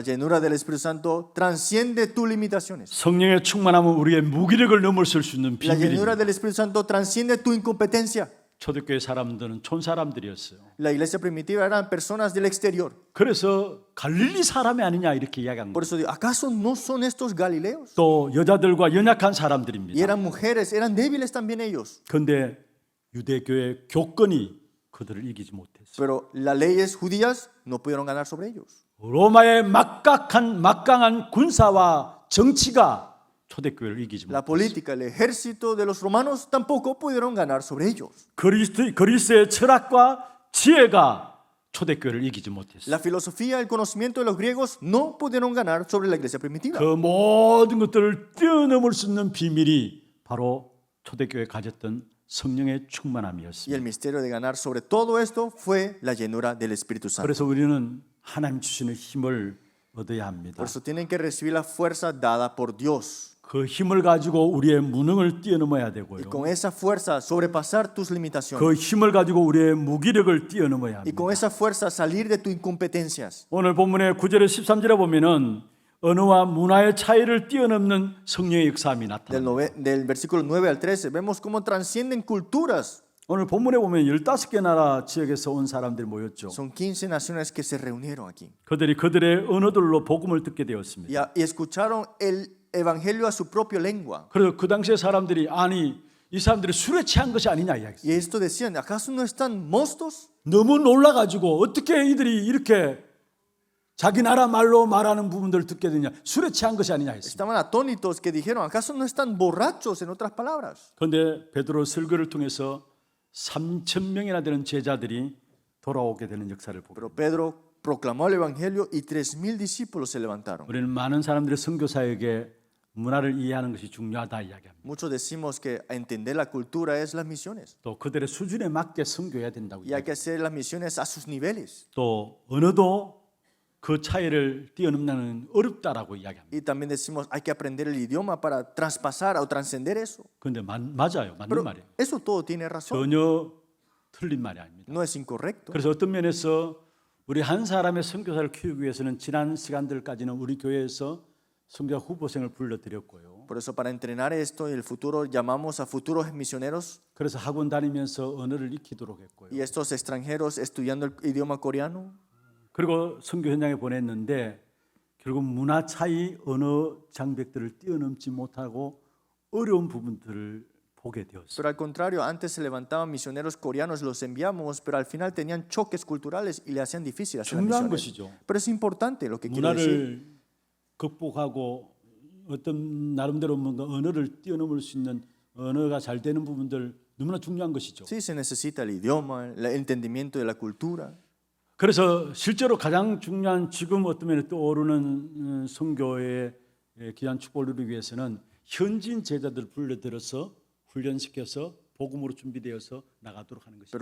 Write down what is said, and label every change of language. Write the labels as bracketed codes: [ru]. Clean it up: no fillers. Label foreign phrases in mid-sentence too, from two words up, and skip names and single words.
[es] La llenura del Espíritu Santo transciende tus limitaciones. [ko] 성령의 충만함은 우리의 무기력을 넘어설 수 있는 [es] La llenura [ko] 비밀입니다. [es] del Espíritu Santo transciende tu incompetencia. [ko] 초대교회 사람들은 촌사람들이었어요. [es] La iglesia primitiva eran personas del exterior. [ko] 그래서 갈릴리 사람이 아니냐 이렇게 이야기한 [es] Por [ko] 거예요. [es] eso digo, ¿acaso no son estos galileos? [ko] 또 여자들과 연약한 [es] Y [ko] 사람들입니다. [es] eran mujeres, eran débiles también ellos. [ko] 그런데 유대교의 교권이 그들을 이기지 못했어요. [es] Pero las leyes judías no pudieron ganar sobre ellos. [ko] 로마의 막강한 군사와 정치가 초대교회를 이기지 [es] La [ko] 못했어요. [es] política, el ejército de los romanos tampoco pudieron ganar sobre ellos. [ko] 그리스의 철학과 지혜가 초대교회를 이기지 못했어요. [es] La filosofía, el conocimiento de los griegos no pudieron ganar sobre la iglesia primitiva. [ko] 그 모든 것들을 뛰어넘을 수 있는 비밀이 바로 초대교회에 가졌던 성령의 [es] Y el [ko] 충만함이었습니다. [es] misterio de ganar sobre todo esto fue la llenura del Espíritu Santo. [ko] 그래서 우리는 하나님 주시는 힘을 얻어야 합니다. [es] Por eso tienen que recibir la fuerza dada por Dios. [ko] 그 힘을 가지고 우리의 무능을 뛰어넘어야 되고요. [es] Y con esa fuerza sobrepasar tus limitaciones. [ko] 그 힘을 가지고 우리의 무기력을 뛰어넘어야 [es] Y [ko] 합니다. [es] con esa fuerza salir de tus incompetencias. [ko] 오늘 본문의 9절에 13절에 보면은 언어와 문화의 차이를 뛰어넘는 성령의 역사함이 나타납니다. [es] Del versículo 9 al 13 vemos cómo transcienden culturas. [ko] 오늘 본문에 보면 15개 나라 지역에서 온 사람들이 모였죠. [es] Son 15 naciones que se reunieron aquí. [ko] 그들이 그들의 언어들로 복음을 듣게 되었습니다. [es] Y escucharon el evangelio a su propia lengua. [ko] 그래서 그 당시에 사람들이 아니 이 사람들이 술에 취한 것이 아니냐 이야기했어요. [es] Y esto decían, ¿acaso no están mostos? [ko] 너무 놀라가지고 어떻게 이들이 이렇게 자기 나라 말로 말하는 부분들을 듣게 되냐 술에 취한 것이 아니냐 했습니다. [es] Estaban atónitos que dijeron, ¿acaso no están borrachos en otras palabras? [ko] 그런데 베드로 설교를 통해서 3,000명이나 되는 제자들이 돌아오게 되는 역사를 보고 [es] Pero Pedro proclamó el evangelio y 3,000 discípulos se levantaron. [ko] 우리는 많은 사람들의 선교 사역에 문화를 이해하는 것이 중요하다 이야기합니다. [es] Muchos decimos que entender la cultura es las misiones. [ko] 또 그들의 수준에 맞게 선교해야 된다고 [es] Y hay que [ko] 이야기합니다. [es] hacer las misiones a sus niveles. [ko] 또 언어도 그 차이를 뛰어넘는 어렵다라고 이야기합니다. [es] Y también decimos, hay que aprender el idioma para traspasar o trascender eso. [ko] 그런데 맞아요. 맞는 [es] Pero [ko] 말이에요. [es] eso todo tiene razón. [ko] 전혀 틀린 말이 아닙니다. [es] No es incorrecto. [ko] 그래서 어떤 면에서 우리 한 사람의 선교사를 키우기 위해서는 지난 시간들까지는 우리 교회에서 선교사 후보생을 불러드렸고요. [es] Por eso para entrenar esto y el futuro llamamos a futuros misioneros [ko] 그래서 학원 다니면서 언어를 익히도록 했고요. [es] y estos extranjeros estudiando el idioma coreano. [ko] 그리고 선교 현장에 보냈는데 결국 문화 차이 언어 장벽들을 뛰어넘지 못하고 어려운 부분들을 보게 되었어요. [es] Pero al contrario, antes se levantaban misioneros coreanos, los enviamos, pero al final tenían choques culturales y le hacían difícil hacer las [ko] 중요한 [es] misiones. [ko] 것이죠. [es] Pero es importante lo que quiero decir. [ko] 문화를 극복하고 어떤 나름대로 뭔가 언어를 뛰어넘을 수 있는 언어가 잘 되는 부분들 너무나 중요한 것이죠. [es] Sí, se necesita el idioma, el entendimiento de la cultura. [ko] 그래서 실제로 가장 중요한 지금 어떤 면에 떠오르는 선교의 귀한 축복을 누리기 위해서는 현지인 제자들을 불러들여서 훈련시켜서 복음으로 준비되어서 나가도록 하는 것입니다.